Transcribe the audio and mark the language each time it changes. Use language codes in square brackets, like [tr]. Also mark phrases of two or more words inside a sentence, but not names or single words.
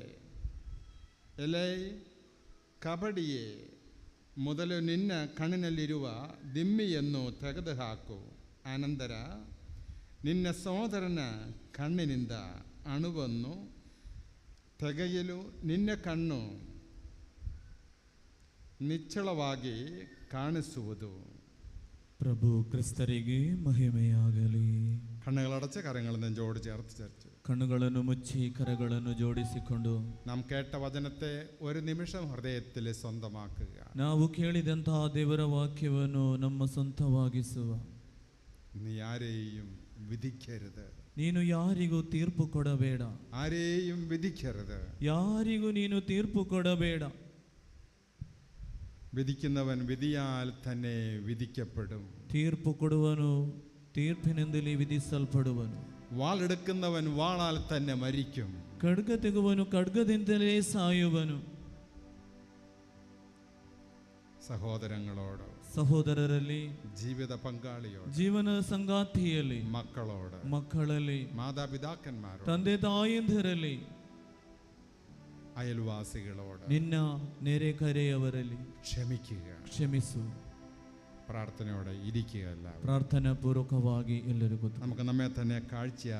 [kn] ಎಲೆ ಕಬಡಿಯೇ, ಮೊದಲು ನಿನ್ನ ಕಣ್ಣಿನಲ್ಲಿರುವ ದಿಮ್ಮಿಯನ್ನು ತೆಗೆದುಹಾಕು, ಅನಂತರ ನಿನ್ನ ಸೋದರನ ಕಣ್ಣಿನಿಂದ ಅಣುವನ್ನು ತೆಗೆಯಲು ನಿನ್ನ ಕಣ್ಣು ನಿಚ್ಚಳವಾಗಿ ಕಾಣಿಸುವುದು. ಪ್ರಭು ಕ್ರಿಸ್ತರಿಗೆ ಮಹಿಮೆಯಾಗಲಿ. [ml] കണ്ണുകളടച്ച് കരങ്ങൾ നെഞ്ചോട് ചേർത്ത് ചേർത്ത് [kn] കണ്ണുಗಳನ್ನು ಮುಚ್ಚಿ ಕರಗಳನ್ನು ಜೋಡಿಸಿಕೊಂಡು [ml] നാം കേട്ട വചനത്തെ ഒരു നിമിഷം ഹൃദയത്തിൽ സ്വന്തമാക്കുക. [kn] ನಾವು ಕೇಳಿದಂತಹ ದೇವರ ವಾಕ್ಯವನ್ನು ನಮ್ಮ ಸ್ವಂತವಾಗಿಸುವ. [ml] നീ ആരെയും വിധിക്കരുത്. [kn] ನೀನು ಯಾರಿಗೂ ತೀರ್ಪು ಕೊಡಬೇಡ. [ml] ആരെയും വിധിക്കരുത്. [kn] ಯಾರಿಗೂ ನೀನು ತೀರ್ಪು ಕೊಡಬೇಡ. [ml] വിധിക്കുന്നവൻ വിധിയാൽ തന്നെ വിധിക്കപ്പെടും. [kn] ತೀರ್ಪು ಕೊಡುವನು ತೀರ್ಪಿನಿಂದಲೇ ವಿಧಿಸಲ್ಪಡುವನು. [ml] വാളെടുക്കുന്നവൻ വാളാൽ തന്നെ മരിക്കും. [kn] ಖಡ್ಗ ತೆಗುವನು ಖಡ್ಗದಿಂದಲೇ ಸಾಯುವನು. [ml] സഹോദരങ്ങളോട്, [kn] ಸಹೋದರರಲ್ಲಿ, [ml] ജീവിത പങ്കാളിയോട്, [kn] ಜೀವನ ಸಂಗಾತಿಯಲ್ಲಿ, [ml] മക്കളോട്, [kn] ಮಕ್ಕಳಲ್ಲಿ, [ml] മാതാപിതാക്കന്മാരോട്, [kn] ತಂದೆ ತಾಯಂದಿರಲ್ಲಿ, [ml] അയൽവാസികളോട്, [kn] ನಿನ್ನ ನೆರೆಕರೆಯವರಲ್ಲಿ [ml] ക്ഷമിക്കുക. [kn] ಕ್ಷಮಿಸು. [ml] പ്രാർത്ഥനയോടെ ഇരിക്കുകയല്ല, [kn] ಪ್ರಾರ್ಥನಾ ಪೂರ್ವಕವಾಗಿ ಎಲ್ಲರಿಗೂ [ml] നമുക്ക് നമ്മെ തന്നെ കാഴ്ചയായി